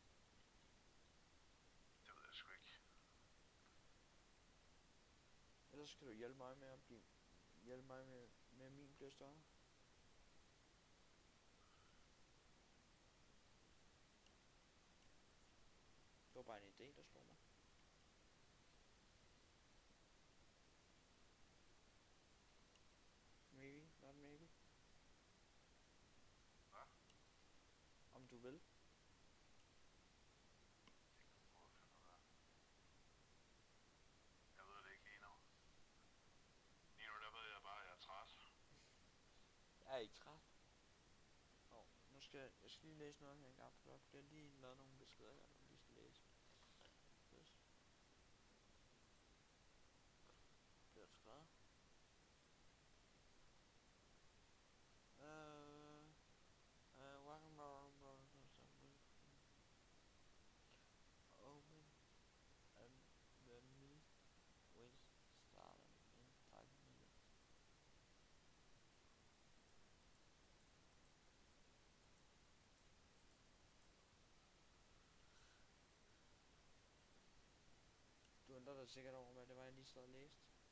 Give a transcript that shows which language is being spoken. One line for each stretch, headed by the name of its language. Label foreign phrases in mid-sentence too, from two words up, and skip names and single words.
Danish: Det ved jeg sgu ikke. Ellers skal du hjælpe mig med at med at min bliver større. Det var bare en idé, der slog mig.
English: Maybe, not maybe.
Danish: Hvad? Om du vil. Det kan du prøve at finde ud af. Jeg ved det ikke lige nu. Lige nu der ved jeg bare, at jeg er træt. Jeg er ikke træt. Nu skal jeg lige læse noget her engang, for der bliver lige lavet nogle beskeder her, der lige skal læse. Yes. Det er skrevet.
English: Welcome open and the meet will start in 5 minutes.
Danish: Du undrer dig sikkert over, hvad det var, jeg lige sad og læste.